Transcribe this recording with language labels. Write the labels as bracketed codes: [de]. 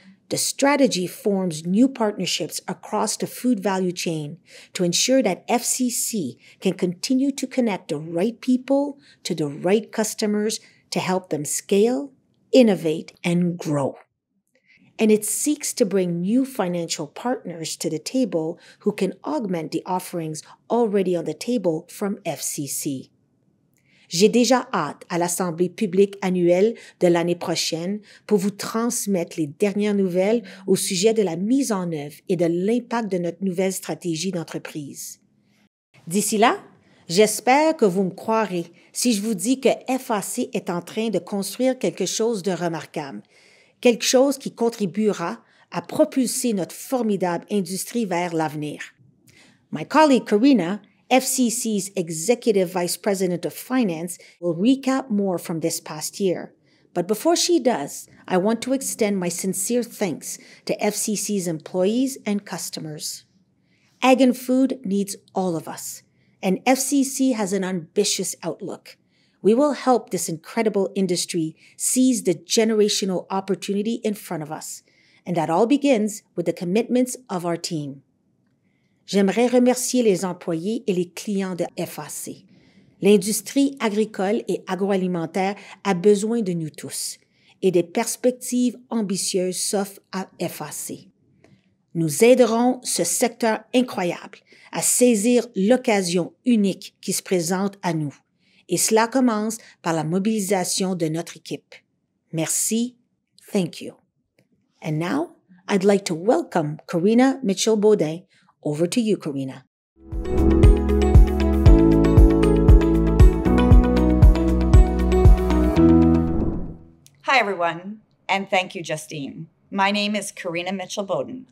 [en] The strategy forms new partnerships across the food value chain to ensure that FCC can continue to connect the right people to the right customers to help them scale, innovate, and grow. And it seeks to bring new financial partners to the table who can augment the offerings already on the table from FCC. [fr] J'ai déjà hâte à l'Assemblée publique annuelle de l'année prochaine pour vous transmettre les dernières nouvelles au sujet de la mise en œuvre et de l'impact de notre nouvelle stratégie d'entreprise. D'ici là, j'espère que vous me croirez si je vous dis que FAC est en train de construire quelque chose de remarquable, quelque chose qui contribuera à propulser notre formidable industrie vers l'avenir. [en] My colleague Corinna, FCC's Executive Vice President of Finance, will recap more from this past year. But before she does, I want to extend my sincere thanks to FCC's employees and customers. Ag and food needs all of us, and FCC has an ambitious outlook. We will help this incredible industry seize the generational opportunity in front of us, and that all begins with the commitments of our team. [fr] J'aimerais remercier les employés et les clients de FAC. L'industrie agricole et agroalimentaire a besoin de nous tous et des perspectives ambitieuses s'offrent à FAC. Nous aiderons ce secteur incroyable à saisir l'occasion unique qui se présente à nous. Et cela commence par la mobilisation de notre équipe. Merci. [en] Thank you. And now, I'd like to welcome Corinna Mitchell-Beaudin. Over to you, Corinna. Hi, everyone, and thank you, Justine. My name is Corinna Mitchell-Beaudin.